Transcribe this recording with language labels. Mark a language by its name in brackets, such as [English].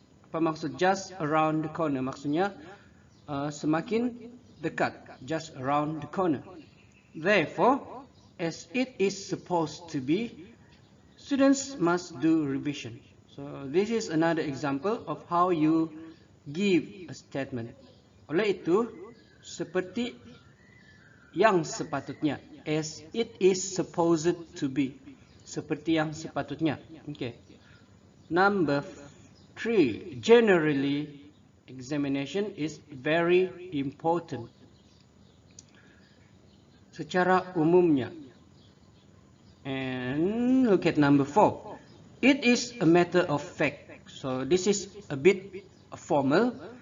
[Malay] Apa maksud [English] just around the corner? [Malay] Maksudnya semakin dekat, [English] just around the corner. Therefore, as it is supposed to be, students must do revision. So, this is another example of how you give a statement. [Malay] Oleh itu, seperti yang sepatutnya. [English] As it is supposed to be. [Malay] Seperti yang sepatutnya. [English] Okay. Number 3. Generally, examination is very important. [Malay] Secara umumnya. [English] And look at number 4. It is a matter of fact. So this is a bit formal.